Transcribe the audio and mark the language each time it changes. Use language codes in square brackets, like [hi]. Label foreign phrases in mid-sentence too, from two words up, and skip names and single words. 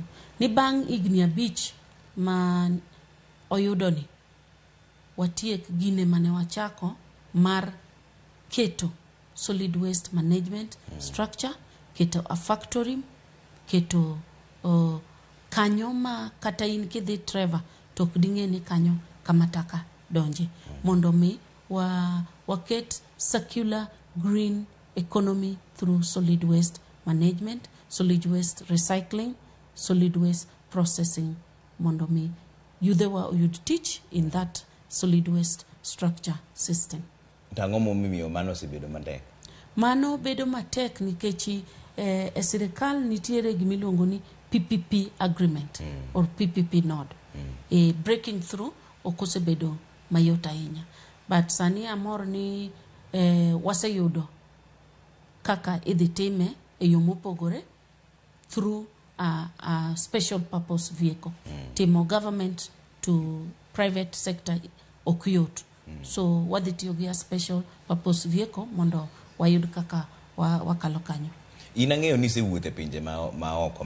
[luo] Ni bang' higni 5 ma oyudoni watiek gine mane wachako mar keto [en] solid waste management [luo] structure, keto [en] a factory, [luo] keto kanyo ma kata in kidhi Trevor tok ding'e ni kanyo kama taka donje mondo mi waket [en] circular green economy through solid waste management, solid waste recycling, solid waste processing [luo] mondo mi yudhewa oyud tich [en] in that solid waste structure system. [luo] Tang'o momiyo mano osebedo matek? Mano bedo matek nikech e sirikal nitiere gimiluongo ni [en] PPP agreement or PPP node. [luo] Breaking through okosebedo mayot ahinya. But sani amor ni waseyudo kaka idhi time e yo mopogore [en] through a special purpose vehicle. [luo] Timo government to [en] private sector [luo] okyot. So wadhi tiyo gi [en] a special purpose vehicle [luo] mondo wayud kaka wakalo kanyo. In ang'eyo ni isewuotho e pinje ma oko